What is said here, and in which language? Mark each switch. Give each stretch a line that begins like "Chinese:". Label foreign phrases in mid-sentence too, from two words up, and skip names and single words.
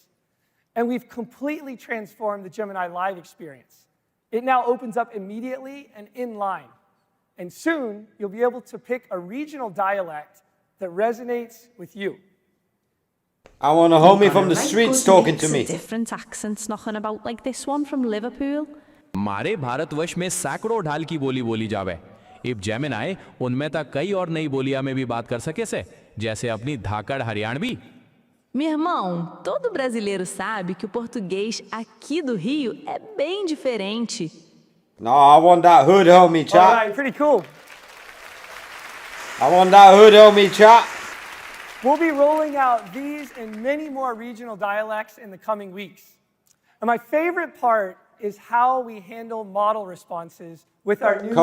English: And we've completely transformed the Gemini Live experience. It now opens up immediately and inline. And soon, you'll be able to pick a regional dialect that resonates with you. I want a homie from the streets talking to me. Different accents knocking about like this one from Liverpool.
Haryanvi: हमारे भारतवर्ष में सैकड़ों ढाल की बोली बोली जावे इब जेमिनाई उनमें तक कई और नई बोलियां में भी बात कर सके से जैसे अपनी धाकड़ हरियाणवी
Portuguese: Meu irmão, todo brasileiro sabe que o português aqui do Rio é bem diferente.
English: No, I want that hood homie, chat. All right, pretty cool. I want that hood homie, chat. We'll be rolling out these and many more regional dialects in the coming weeks. And my favorite part is how we handle model responses with our new